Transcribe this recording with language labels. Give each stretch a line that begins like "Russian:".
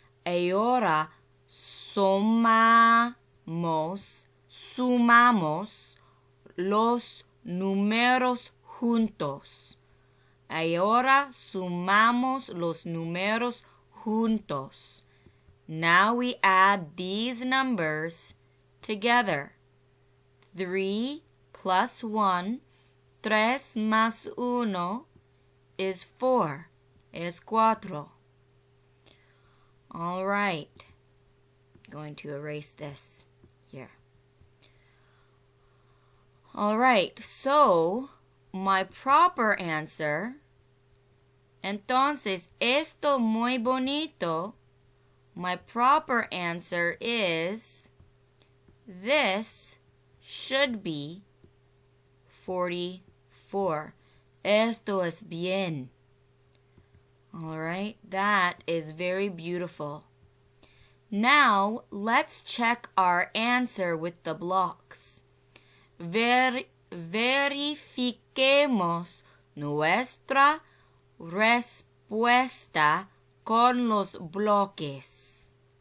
Spanish: Ahora sumamos los números juntos. Ahora sumamos los números juntos.
English: Now we add these numbers together. 3 plus 1,
Spanish: 3 más 1
English: is 4.
Spanish: Es 4.
English: All right. Going to erase this here. All right, so my proper answer,
Spanish: entonces esto muy bonito,
English: my proper answer is, this should be 44.
Spanish: Esto es bien.
English: All right, that is very beautiful. Now, let's check our answer with the blocks.
Spanish: Verifiquemos nuestra respuesta con los bloques.